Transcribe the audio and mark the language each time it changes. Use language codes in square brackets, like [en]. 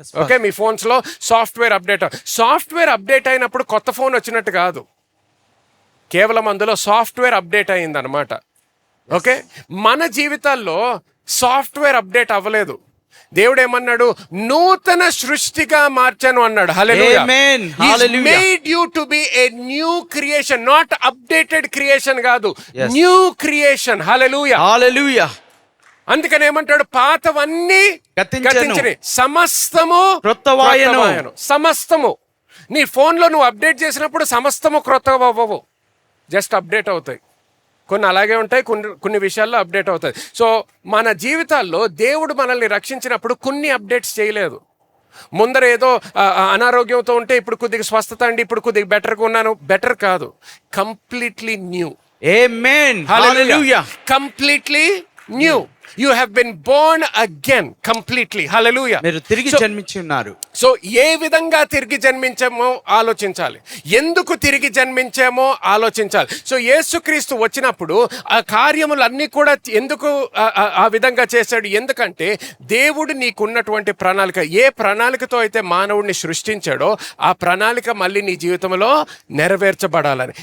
[te] Okay, మీ ఫోన్స్లో software update అయినప్పుడు కొత్త ఫోన్ వచ్చినట్టు కాదు, కేవలం అందులో సాఫ్ట్వేర్ అప్డేట్ అయిందనమాట. ఓకే, మన జీవితాల్లో సాఫ్ట్వేర్ అప్డేట్ అవ్వలేదు. దేవుడు ఏమన్నాడు? నూతన సృష్టిగా మార్చాను అన్నాడు. హల్లెలూయా. [en] He's made you to be a new creation, not updated creation [te] కాదు, న్యూ క్రియేషన్. హల్లెలూయా. అందుకని ఏమంటాడు? పాతవన్నీ గతించెను, సమస్తము క్రొత్తవాయెను. సమస్తము నీ ఫోన్లో నువ్వు అప్డేట్ చేసినప్పుడు సమస్తము క్రొత్తగా అవ్వవు, జస్ట్ అప్డేట్ అవుతాయి. కొన్ని అలాగే ఉంటాయి, కొన్ని విషయాల్లో అప్డేట్ అవుతాయి. సో మన జీవితాల్లో దేవుడు మనల్ని రక్షించినప్పుడు కొన్ని అప్డేట్స్ చేయలేదు. ముందర ఏదో అనారోగ్యంతో ఉంటే ఇప్పుడు కొద్దిగా స్వస్థత అండి, ఇప్పుడు కొద్దిగా బెటర్గా ఉన్నాను, [en] Better కాదు, completely new. [te] Amen. Hallelujah. [en] Completely new. You have been born again completely. Hallelujah. [te] మీరు తిరిగి జన్మించి ఉన్నారు. సో ఏ విధంగా తిరిగి జన్మించామో ఆలోచించాలి, ఎందుకు తిరిగి జన్మించామో ఆలోచించాలి. సో యేసుక్రీస్తు వచ్చినప్పుడు ఆ కార్యములన్నీ కూడా ఎందుకు ఆ విధంగా చేశాడు? ఎందుకంటే దేవుడు నీకున్నటువంటి ప్రణాళిక, ఏ ప్రణాళికతో అయితే మానవుడిని సృష్టించాడో ఆ ప్రణాళిక మళ్ళీ నీ జీవితంలో నెరవేర్చబడాలని.